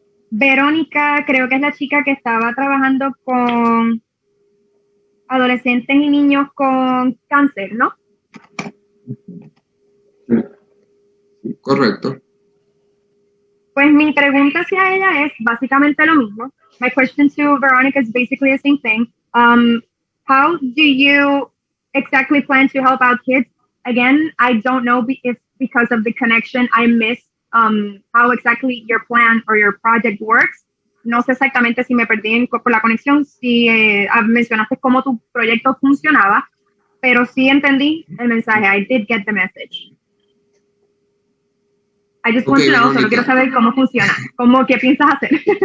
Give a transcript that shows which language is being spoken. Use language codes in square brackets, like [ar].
[es] Verónica, creo que es la chica que estaba trabajando con adolescentes y niños con cáncer, ¿no? Sí, correcto. Pues mi pregunta hacia ella es básicamente lo mismo. [en] My question to Veronica is basically the same thing. How do you exactly plan to help out kids? Again, I don't know if because of the connection I missed how exactly your plan or your project works. [es] No sé exactamente si me perdí por la conexión, si mencionaste cómo tu proyecto funcionaba, pero sí entendí el mensaje. [en] I did get the message. I just want to know, [es] solo quiero saber cómo funciona, qué piensas hacer.